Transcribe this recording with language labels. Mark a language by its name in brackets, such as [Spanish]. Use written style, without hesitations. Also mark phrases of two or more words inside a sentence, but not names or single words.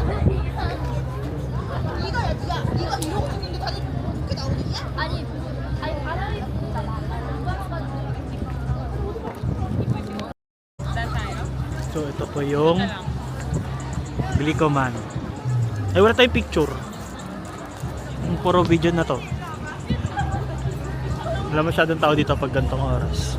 [Korean] 이거야, 네가 이러고 있는데 다들 그렇게 나오겠냐? 아니 바람이 진짜 많아요. [Filipino] Saan tayo? So ito po yung Ito lang. Glicoman. Ay wala tayong picture. Yung puro video na to. Wala masyadong tao dito pag gantong oras.